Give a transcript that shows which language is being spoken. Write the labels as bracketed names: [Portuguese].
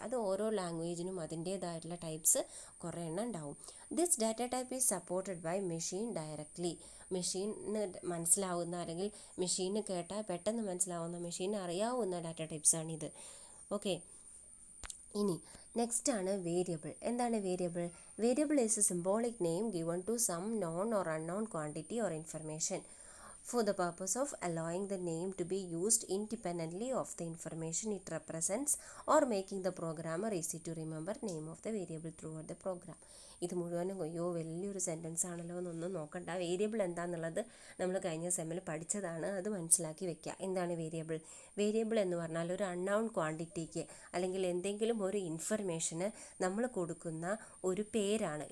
[Malayalam] അത് ഓരോ ലാംഗ്വേജിനും അതിൻ്റേതായിട്ടുള്ള ടൈപ്സ് കുറേ എണ്ണം ഉണ്ടാവും. [English] This data type is supported by machine directly. [Malayalam] മെഷീന് മനസ്സിലാവുന്ന അല്ലെങ്കിൽ മെഷീന് കേട്ടാൽ പെട്ടെന്ന് മനസ്സിലാവുന്ന, മെഷീന് അറിയാവുന്ന ഡാറ്റ ടൈപ്സാണിത്. ഓക്കെ. ഇനി നെക്സ്റ്റ് ആണ് വേരിയബിൾ. എന്താണ് variable? [English] Variable is a symbolic name given to some known or unknown quantity or information for the purpose of allowing the name to be used independently of the information it represents or making the programmer easy to remember name of the variable throughout the program. [Malayalam] ഇത് മുഴുവനും വലിയൊരു sentence ആണല്ലോ എന്നൊന്നും നോക്കണ്ട. Variable എന്താണെന്നുള്ളത് നമ്മൾ കഴിഞ്ഞ സെമ്മിൽ പഠിച്ചതാണ്, അത് മനസ്സിലാക്കി വെക്കുക. എന്താണ് വേരിയബിൾ? വേരിയബിൾ എന്ന് പറഞ്ഞാൽ ഒരു അൺനൗൺ ക്വാണ്ടിറ്റിക്ക് അല്ലെങ്കിൽ എന്തെങ്കിലും ഒരു ഇൻഫർമേഷന് നമ്മൾ കൊടുക്കുന്ന ഒരു പേരാണ്.